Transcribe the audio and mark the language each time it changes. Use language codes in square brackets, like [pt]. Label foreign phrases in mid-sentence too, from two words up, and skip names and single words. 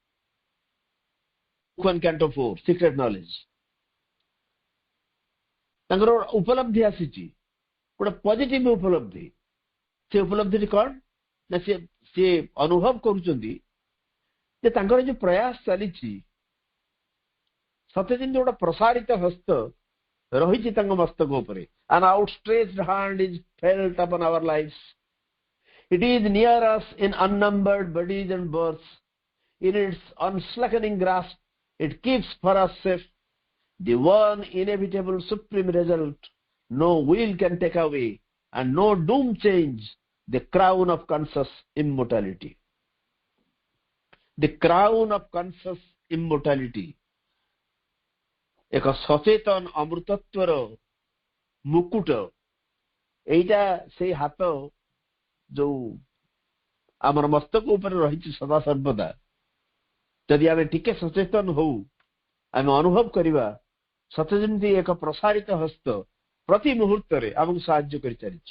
[or] କ୍ୟାଣ୍ଟୋ 4 ସିକ୍ରେଟ ନଲେଜ, ତାଙ୍କର ଉପଲବ୍ଧି ଆସିଛି, ଗୋଟେ ପଜିଟିଭ ଉପଲବ୍ଧି। ସେ ଉପଲବ୍ଧିଟି କଣ ନା, ସେ ଅନୁଭବ କରୁଛନ୍ତି ଯେ ତାଙ୍କର ଯୋଉ ପ୍ରୟାସ ଚାଲିଛି ସତେ ଯେମିତି ଗୋଟେ ପ୍ରସାରିତ ହସ୍ତ ରହିଛି ତାଙ୍କ ମସ୍ତକ ଉପରେ। [en] An outstretched hand is felt upon our lives. It is near us in unnumbered bodies and births. In its unslackening grasp, it keeps for us safe the one inevitable supreme result no will can take away and no doom change, the crown of conscious immortality. The crown of conscious immortality. [or] ଏକ ସଚେତନ ଅମୃତତ୍ୱର ମୁକୁଟ। ଏଇଟା ସେଇ ହାତ ଯୋଉ ଆମର ମସ୍ତକ ଉପରେ ରହିଛି ସଦା ସର୍ବଦା। ଯଦି ଆମେ ଟିକେ ସଚେତନ ହଉ, ଆମେ ଅନୁଭବ କରିବା ସତେ ଯେମିତି ଏକ ପ୍ରସାରିତ ହସ୍ତ ପ୍ରତି ମୁହୂର୍ତ୍ତରେ ଆମକୁ ସାହାଯ୍ୟ କରିଚାଲିଛି।